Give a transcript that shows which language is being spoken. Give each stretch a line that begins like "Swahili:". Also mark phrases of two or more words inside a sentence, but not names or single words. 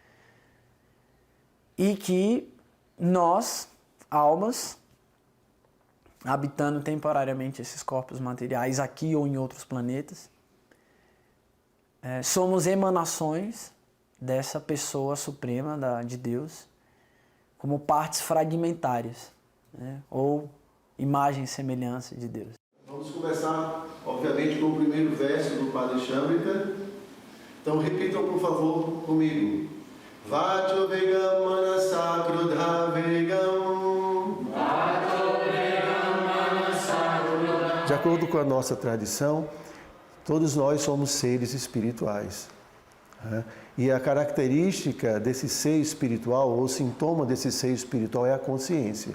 Portuguese: E que nós, almas, habitando temporariamente esses corpos materiais aqui ou em outros planetas, somos emanações dessa pessoa suprema de Deus, como partes fragmentárias, ou imagem e semelhança de Deus. Vamos começar, obviamente, com o primeiro verso do Padre Chamrita. Então repitam, por favor, comigo.
Sanskrit: वाचो वेगं मनस क्रुध वेगम्.
Portuguese: De acordo com a nossa tradição, todos nós somos seres espirituais. E a característica desse ser espiritual, ou sintoma desse ser espiritual, é a consciência.